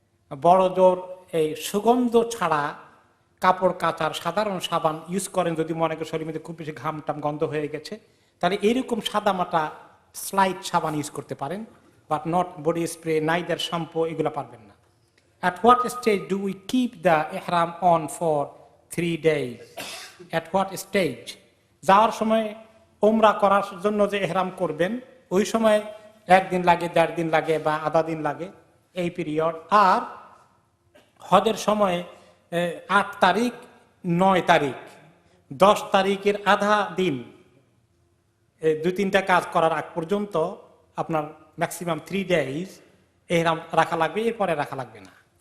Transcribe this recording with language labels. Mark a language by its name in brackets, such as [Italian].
[Bangla] বড় জোর এই সুগন্ধ ছাড়া কাপড় কাচার সাধারণ সাবান ইউজ করেন, যদি মনে করেন শরীরের মধ্যে খুব বেশি ঘাম টাম গন্ধ হয়ে গেছে, তাহলে এইরকম সাদামাটা স্লাইড সাবান ইউজ করতে পারেন, [English] but not body spray, neither shampoo, [Bangla] এগুলো পারবেন না। [English] At what stage do we keep the ihram on for 3 days? At what stage? [Bangla] যাওয়ার সময় ওমরা করার জন্য যে ইহরাম করবেন, ওই সময় 1 দিন লাগে, 1.5 দিন লাগে, বা আধা দিন লাগে, এই পিরিয়ড। আর হজের সময় 8 তারিখ, 9 তারিখ, 10 তারিখের আধা দিন, 2-3টা কাজ করার আগ পর্যন্ত আপনার ম্যাক্সিমাম 3 days ইহরাম রাখা লাগবে, এরপরে রাখা লাগবে না।